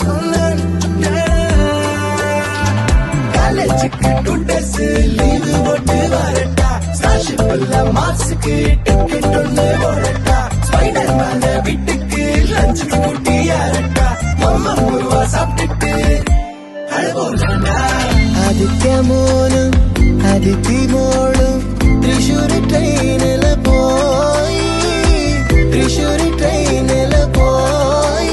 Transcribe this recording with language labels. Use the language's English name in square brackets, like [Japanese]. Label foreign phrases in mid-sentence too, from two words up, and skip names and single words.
[Tamil] காலேஜுக்கு 2 days லீவு போட்டு வரட்டா, ஸ்காலர்ஷிப்ல மார்க்ஸுக்கு டிக்கெட் ஒண்ணு போடட்டா, ஸ்பைடர் மேல வீட்டுக்கு லஞ்சுக்கு கூட்டி யாரட்டா, அம்மா முருவா சாப்பிட்டுட்டு அழகோலாண்டா. [Malayalam] ആദിത്യ മോനും അതിഥി മോളും തൃശ്ശൂർ ട്രെയിനിൽ പോയി, തൃശ്ശൂർ ട്രെയിനിൽ പോയി.